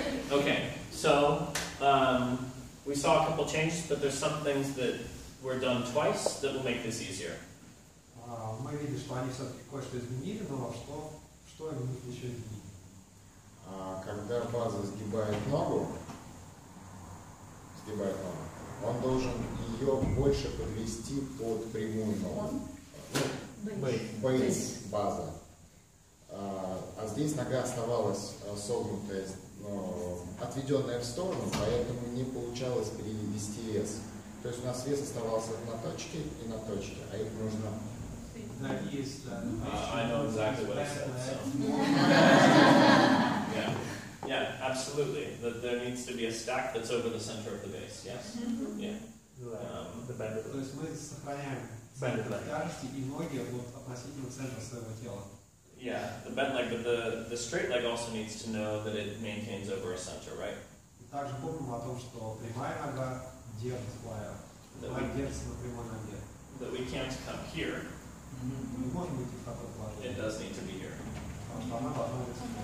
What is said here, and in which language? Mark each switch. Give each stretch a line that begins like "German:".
English: Okay, so we saw a couple changes, but there's some things that were done twice that will make this easier.
Russian: Мы видим, что они все-таки кое-что изменили, но что они еще изменили? Когда база сгибает ногу, он должен ее больше подвести под прямую ногу. Бейс, база. А здесь нога оставалась согнутая, отведенная в сторону, поэтому не получалось перевести вес. То есть у нас вес оставался на точке и на точке, а их нужно...
English: I know exactly what I said. So. Yeah, absolutely. That there needs to be a stack that's over the center of the base. Yes. Yeah.
Russian: То есть мы сохраняем тяжести и ноги относительно центра своего тела.
English: Yeah, the bent leg, but the straight leg also needs to know that it maintains over a center, right?
Russian: Также помним о том, что прямая нога держит флайер. Флайер держится на прямой ноге.
English: That we can't come here.
Russian: Не можем быть в таком положении.
English: It does need to be here.
Russian: Потому что она должна быть.